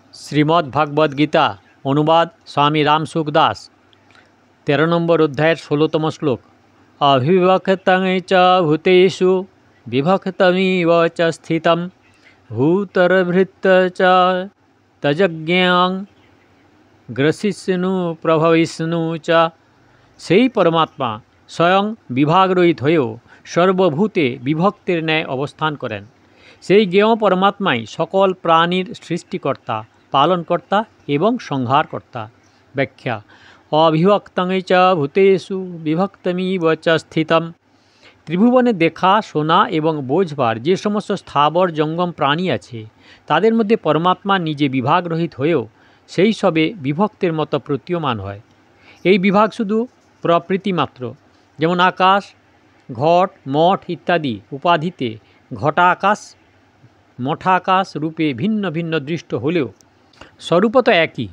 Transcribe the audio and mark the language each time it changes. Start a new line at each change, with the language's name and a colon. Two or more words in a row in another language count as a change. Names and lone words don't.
Bangla: শ্রীমদ্ভাগবত গীতা অনুবাদ স্বামী রামসুখ দাস 13 নম্বর অধ্যায়ের 16তম শ্লোক।
Sanskrit: অবিভক্তং চ ভূতেষু বিভক্তমিব চ স্থিতম ভূতর্ভৃত্ত চ তজ্জ্ঞাং গ্রসিষ্ণু প্রভবিষ্ণু চ।
Bangla: সেই পরমাত্মা স্বয়ং বিভাগরহিত হয়েও সর্বভূতে বিভক্তের ন্যায় অবস্থান করেন। সেই জ্ঞেয় পরমাত্মাই সকল প্রাণীর সৃষ্টিকর্তা, পালনকর্তা এবং সংহারকর্তা। ব্যাখ্যা:
Sanskrit: অবিভক্তং চ ভূতেষু বিভক্তমিব চ স্থিতম।
Bangla: ত্রিভুবনে দেখা, শোনা এবং বোঝবার যে সমস্ত স্থাবর জঙ্গম প্রাণী আছে, তাদের মধ্যে পরমাত্মা নিজে বিভাগরহিত হয়েও সেই সবে বিভক্তের মতো প্রতীয়মান হয়। এই বিভাগ শুধু প্রকৃতি মাত্র। যেমন আকাশ, ঘট, মঠ ইত্যাদি উপাধিতে ঘটাকাশ, মঠাকাশ রূপে ভিন্ন ভিন্ন দৃষ্ট হলেও স্বরূপত একই।